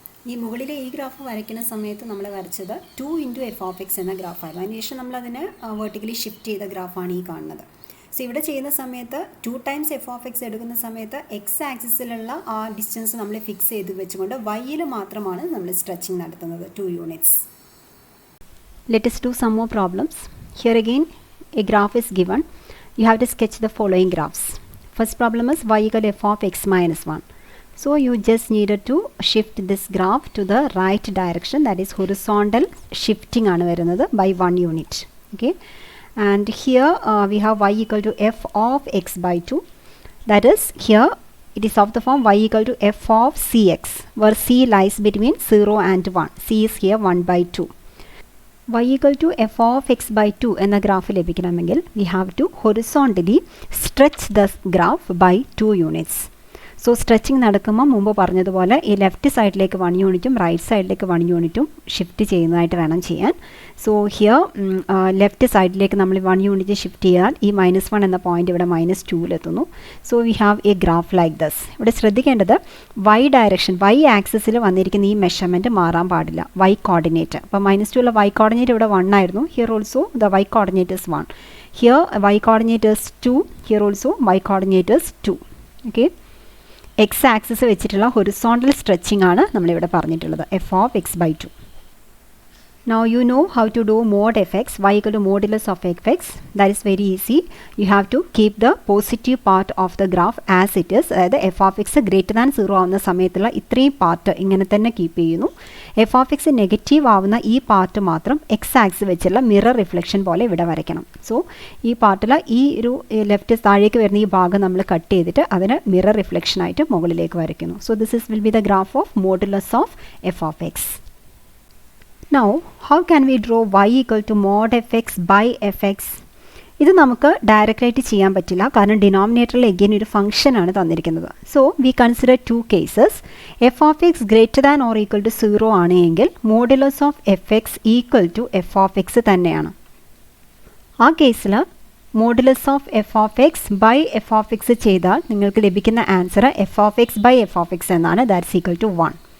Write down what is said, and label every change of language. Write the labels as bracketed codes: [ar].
[ml] ഈ മുകളിലെ ഈ ഗ്രാഫ് വരയ്ക്കുന്ന സമയത്ത് നമ്മൾ വരച്ചത് 2 × f(x) എന്ന ഗ്രാഫായിരുന്നു. അതിനുശേഷം നമ്മളതിനെ വെർട്ടിക്കലി ഷിഫ്റ്റ് ചെയ്ത ഗ്രാഫാണ് ഈ കാണുന്നത്. സോ ഇവിടെ ചെയ്യുന്ന സമയത്ത് 2 ടൈംസ് f(x) എടുക്കുന്ന സമയത്ത് എക്സ് ആക്സിസിലുള്ള ആ ഡിസ്റ്റൻസ് നമ്മൾ ഫിക്സ് ചെയ്ത് വെച്ചുകൊണ്ട് വൈയിൽ മാത്രമാണ് നമ്മൾ സ്ട്രെച്ചിങ് നടത്തുന്നത് 2 units. [en] Let us do some more problems. Here again a graph is given. You have to sketch the following graphs. First problem is y = f(x - 1). So you just needed to shift this graph to the right direction, that is horizontal shifting [ml] aanu varunathu [en] by 1 unit. Okay, and here we have y = f(x/2). That is, here it is of the form y = f of cx, where c lies between 0 and 1. c is here 1/2. y = f(x/2) [ml] എന്ന graph ലഭിക്കണമെങ്കിൽ [en] we have to horizontally stretch the graph by 2 units. [ml] So stretching നടക്കുമ്പോൾ മുമ്പ് പറഞ്ഞതുപോലെ ഈ left സൈഡിലേക്ക് 1 യൂണിറ്റും right സൈഡിലേക്ക് 1 യൂണിറ്റും ഷിഫ്റ്റ് ചെയ്യുന്നതായിട്ട് വേണം ചെയ്യാൻ. സോ ഹിയർ ലെഫ്റ്റ് സൈഡിലേക്ക് നമ്മൾ 1 യൂണിറ്റ് ഷിഫ്റ്റ് ചെയ്താൽ ഈ -1 എന്ന പോയിന്റ് ഇവിടെ -2-ലെത്തുന്നു. [en] So we have a graph like this. [ml] ഇവിടെ ശ്രദ്ധിക്കേണ്ടത് [en] Y direction, Y ആക്സിസിൽ [ml] വന്നിരിക്കുന്ന ഈ മെഷർമെൻറ്റ് മാറാൻ പാടില്ല. [en] y coordinate, [ml] അപ്പോൾ [en] -2 y coordinate [ml] ഇവിടെ 1 ആയിരുന്നു. [en] Here also the y coordinate is 1. Here y coordinate is 2. Here also y coordinate is 2. Okay, x axis [ml] വെച്ചിട്ടുള്ള [en] horizontal stretching [ml] ആണ് നമ്മളിവിടെ പറഞ്ഞിട്ടുള്ളത് [en] f(x/2). Now you know how to do mod fx, y = modulus of fx. That is very easy. You have to keep the positive part of the graph as it is. [ml] അതായത് f(x) > 0 ആവുന്ന സമയത്തുള്ള ഇത്രയും part ഇങ്ങനെ തന്നെ keep ചെയ്യുന്നു. f(x) negative ആവുന്ന ഈ part മാത്രം എക്സ് ആക്സിസ് വെച്ചുള്ള മിറർ റിഫ്ലക്ഷൻ പോലെ ഇവിടെ വരയ്ക്കണം. സോ ഈ പാർട്ടിൽ ഈ ഒരു ലെഫ്റ്റ് താഴേക്ക് വരുന്ന ഈ ഭാഗം നമ്മൾ കട്ട് ചെയ്തിട്ട് അതിന് മിറർ റിഫ്ലക്ഷൻ ആയിട്ട് മുകളിലേക്ക് വരയ്ക്കുന്നു. [en] So this will be the graph of modulus of f(x). Now, how can we draw y = mod fx by fx? [ml] ഇത് നമുക്ക് ഡയറക്റ്റായിട്ട് ചെയ്യാൻ പറ്റില്ല, കാരണം ഡിനോമിനേറ്ററിൽ എഗെയിൻ ഒരു ഫംഗ്ഷനാണ് തന്നിരിക്കുന്നത്. [en] So we consider 2 cases. f(x) > 0 [ml] ആണ് എങ്കിൽ [en] modulus of fx = f(x) [ml] തന്നെയാണ്. ആ കേസിൽ [en] modulus of f(x) by f(x) [ml] ചെയ്താൽ നിങ്ങൾക്ക് ലഭിക്കുന്ന [en] answer f(x by f(x) [ml] എന്നാണ്. [en] That's = 1.